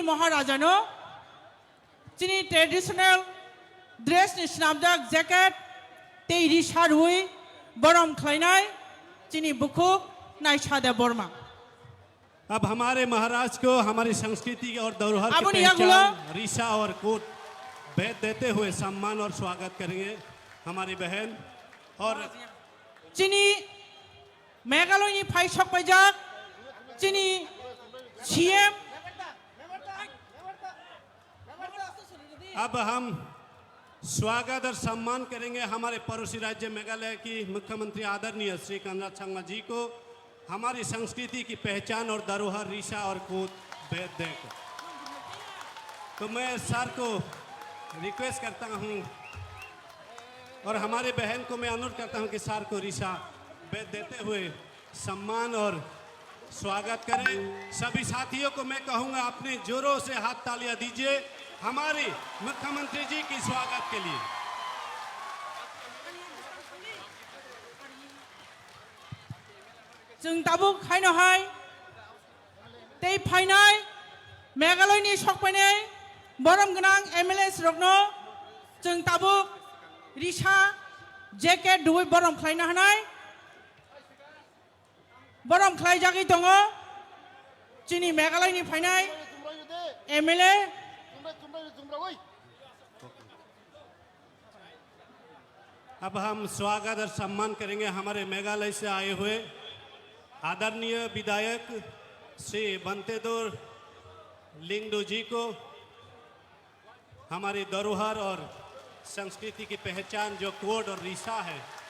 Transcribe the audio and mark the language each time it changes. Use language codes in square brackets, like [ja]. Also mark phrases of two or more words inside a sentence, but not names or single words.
[trp] maharaja no chini traditional dress ni snapjak jacket tei risha rui borom khlainai chini bukuk naishade borma [hi] अब हमारे महाराज को हमारी संस्कृति और धरोहर अब की यहाँ पहचान रीशा और कोट भेद देते हुए सम्मान और स्वागत करेंगे हमारी बहन और [trp] chini Meghalaya ni phai sakpaijak chini CM [hi] अब हम स्वागत और सम्मान करेंगे हमारे पड़ोसी राज्य मेघालय की मुख्यमंत्री आदरणीय श्री कनराड संगमा जी को हमारी संस्कृति की पहचान और धरोहर रीसा और कूद भेद देकर। तो मैं सर को रिक्वेस्ट करता हूं और हमारे बहन को मैं अनुरोध करता हूं कि सर को रीसा भेद देते हुए सम्मान और स्वागत करें। सभी साथियों को मैं कहूंगा अपने जोरों से हाथ तालियां दीजिए हमारे मुख्यमंत्री जी की स्वागत के लिए। [trp] जों दाबुक हायनो हाय तै फाइनाय मेघालयनि सकफैनाय बरम गोनां एमएलए रगनो जों दाबुक रिसा जेकेट दुइ बरम खालायनो हानाय बरम खालायजागै दङ जोंनि मेघालयनि फाइनाय एमएलए [hi] अब हम स्वागत और सम्मान करेंगे हमारे मेघालय से आए हुए आदरणीय विधायक श्री बंतेदोर लिंगडो जी को हमारी धरोहर और संस्कृति की पहचान जो कोड और रीसा है।